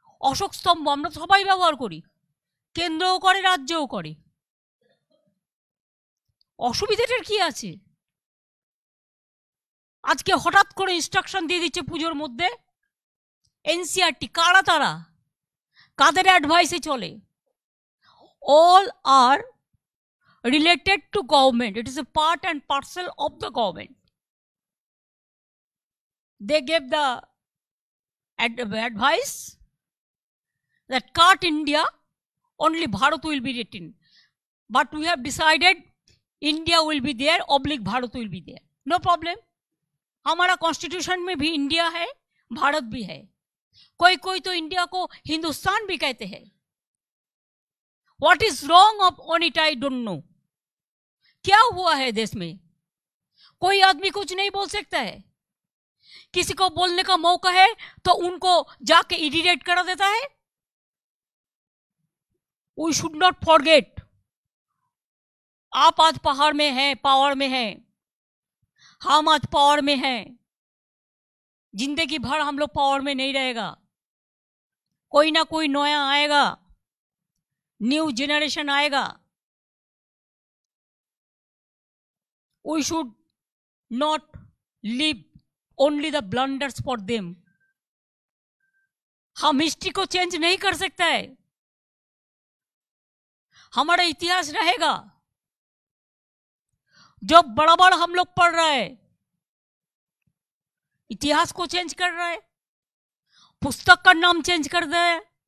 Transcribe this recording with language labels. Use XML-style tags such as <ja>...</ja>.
<bn>অশোক স্তম্ভ আমরা সবাই ব্যবহার করি, কেন্দ্রও করে রাজ্যও করে। অসুবিধাটার কি আছে? আজকে হঠাৎ করে ইনস্ট্রাকশন দিয়ে দিচ্ছে পুজোর মধ্যে এনসিআরটি। কারা তারা? কাদের অ্যাডভাইসে চলে?</bn> <en>All are related to government. It is a part and parcel of the government. They gave the advice that cut India, only Bharat will be written. But we have decided India will be there, oblique Bharat will be there. No problem.</en> <hi>हमारा constitution में भी India है, भारत भी है। कोई कोई तो India को हिंदुस्तान भी कहते हैं।</hi> <en>What is wrong on it I don't know.</en> <hi>क्या हुआ है देश में? कोई आदमी कुछ नहीं बोल सकता है। किसी को बोलने का मौका है तो उनको जाके इरिटेट करा देता है।</hi> <en>We should not forget,</en> <hi>आप आज पहाड़ में हैं, पावर में हैं, हम आज पावर में हैं। जिंदगी भर हम लोग पावर में नहीं रहेगा, कोई ना कोई नया आएगा, न्यू जनरेशन आएगा।</hi> <en>We should not leave only the blunders for them.</en> <hi>हम हिस्ट्री को चेंज नहीं कर सकता है। हमारा इतिहास रहेगा। जो बड़ा बड़ा हम लोग पढ़ रहे हैं, इतिहास को चेंज कर रहा है, पुस्तक का नाम चेंज कर दिया है।</hi>